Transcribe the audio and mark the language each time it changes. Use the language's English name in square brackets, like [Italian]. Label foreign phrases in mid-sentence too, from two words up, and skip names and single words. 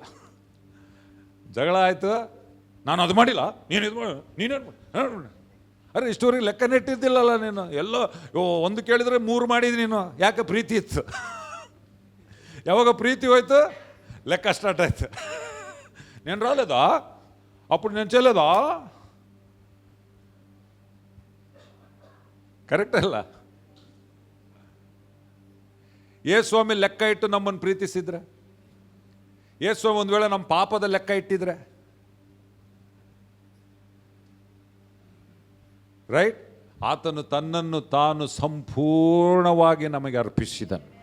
[Kannada] ಜಗಳ ಆಯಿತು, ನಾನು ಅದು ಮಾಡಿಲ್ಲ, ನೀನು ಇದು ಮಾಡು, ನೀನೇನು ಮಾಡು. ಅರೆ ಇಷ್ಟುವರೆಗೆ ಲೆಕ್ಕ ನೆಟ್ಟಿದ್ದಿಲ್ಲಲ್ಲ ನೀನು, ಎಲ್ಲೋ ಒಂದು ಕೇಳಿದರೆ 3 ಮಾಡಿದ್ವಿ ನೀನು. ಯಾಕೆ? ಪ್ರೀತಿ ಇತ್ತು. ಯಾವಾಗ ಪ್ರೀತಿ ಹೋಯ್ತು ಲೆಕ್ಕ ಸ್ಟಾರ್ಟ್ ಆಯ್ತು. [Telugu] నేను రాలేదా అప్పుడు, నేను చేయలేదా? [Kannada] ಕರೆಕ್ಟ್ ಅಲ್ಲ? ಯೇಸುಸ್ವಾಮಿ ಲೆಕ್ಕ ಇಟ್ಟು ನಮ್ಮನ್ನು ಪ್ರೀತಿಸಿದ್ರೆ, ಯೇಸುಸ್ವಾಮಿ ಒಂದು ವೇಳೆ ನಮ್ಮ ಪಾಪದ ಲೆಕ್ಕ ಇಟ್ಟಿದ್ರೆ, ರೈಟ್, ಆತನು ತನ್ನನ್ನು ತಾನು ಸಂಪೂರ್ಣವಾಗಿ ನಮಗೆ ಅರ್ಪಿಸಿದನು.